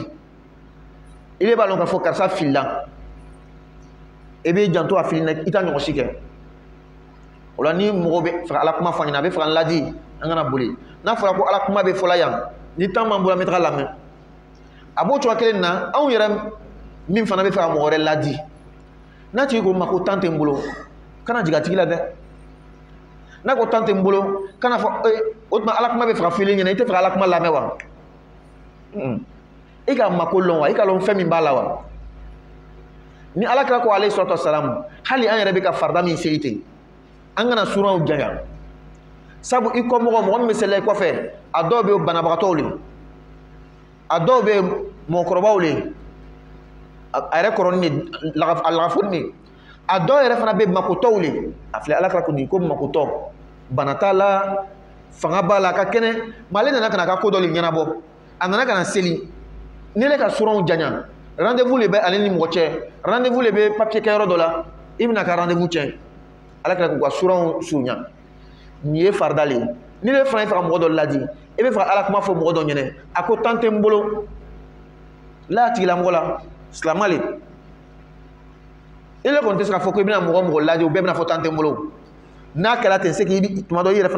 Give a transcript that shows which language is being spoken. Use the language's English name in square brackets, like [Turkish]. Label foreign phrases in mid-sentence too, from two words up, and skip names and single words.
[Bambara] i b'a lɔn k'a fɔ karisa filila i b'i janto a fili la i t'a ɲɔgɔn si kɛ o la ni mɔgɔ bɛ fɛ ka ala kuma fɔ an ɲɛna a bɛ fɛ ka n ladi an kana boli n'a fɔra ko ala kuma bɛ fɔla yan ni temps m'an bolo an bɛ taga lamɛn a b'o cogoya kelen na anw yɛrɛ min fana bɛ fɛ ka mɔgɔ wɛrɛ ladi n'a tigi ko ma ko temps tɛ n bolo kana jigin a tigi la dɛ n'a ko temps tɛ n bolo kana fɔ o tuma ala kuma bɛ fɛ ka fɔ i ɲɛna i tɛ fɛ ka ala kuma lamɛn wa i ka mako lɔn wa i ka lɔn fɛn min b'a la wa ni alakira ko [Arabic] عليه الصلاة والسلام [Bambara] hali an yɛrɛ bɛ ka farida min seli ten an kana suraw janya sabu i kɔ mɔgɔ min bɛ seli i kɔfɛ a dɔw bɛ banabagatɔw le a dɔw bɛ mɔgɔkɔrɔbaw le a yɛrɛ kɔrɔnin de a lagafoni de a dɔw yɛrɛ fana bɛ makotɔw le a filɛ alakira ko nin ko makotɔ bana t'a la fanga b'a la a ka kɛnɛ mais ale nana ka na a ka ko dɔ le ɲɛnabɔ a nana ka na seli ni ne ka suraw janya rendez-vous le bɛ ale ni mɔgɔ cɛ rendez-vous le bɛ papier kɛ yɔrɔ dɔ la i bɛna ka rendez-vous cɛ alakira k'u ka suraw surunya nin ye farida le ye ni ne fana ye fɛ ka mɔgɔ dɔ ladi i bɛ fɛ ka ala kuma fɔ mɔgɔ dɔ ɲɛna a ko temps tɛ n bolo la tigilamɔgɔ la silamɛ le i le kɔni tɛ se ka fɔ ko i bɛna mɔgɔ ladi o bɛɛ bɛna fɔ temps tɛ n bolo n'a kɛra ten [French] c'est que [Bambara] tuma dɔ i yɛrɛ fana